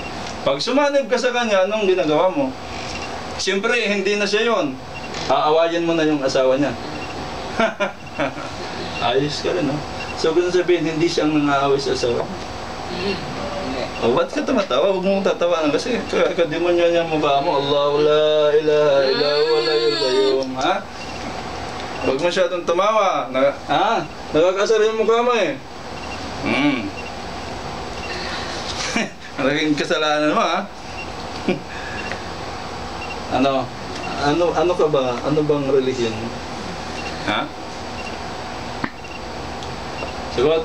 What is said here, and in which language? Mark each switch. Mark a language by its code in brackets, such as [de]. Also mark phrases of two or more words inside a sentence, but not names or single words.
[tl] Pag sumanib ka sa kanya, anong ginagawa mo? Siyempre, hindi na siya yun. Aawayan mo na yung asawa niya. Ayos ka rin, no? So, kung sabihin, hindi siyang nangaaway sa asawa. Ba't ka tumatawa? Huwag mong tatawanan kasi kademonyo niya mukha mo. [ar] الله لا إله إلا هو الحي القيوم. [tl] Ha? Huwag masyadong tumawa. Nakakasar yung mukha mo eh. Naging kasalanan mo, ha? Ano ka ba? Ano bang relihiyon mo? Ha? Sagot.